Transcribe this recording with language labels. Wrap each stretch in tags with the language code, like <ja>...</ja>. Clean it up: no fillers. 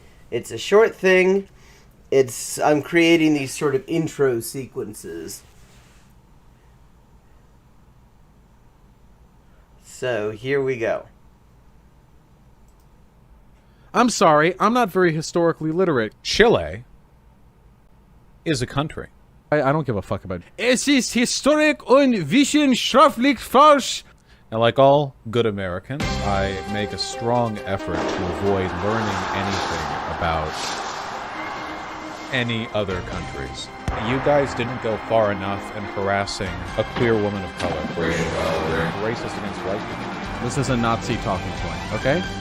<en>It's a short thing. I'm creating these sort of intro sequences. So here we go. I'm sorry, I'm not very historically literate. Chile is a country. I don't give a fuck about it.</en> <de>Es ist historisch und wissenschaftlich falsch.</de> <en>Now, like all good Americans, I make a strong effort to avoid learning anything about any other countries. You guys didn't go far enough in harassing a queer woman of color. Racist against white people. This is a Nazi talking point, okay?</en>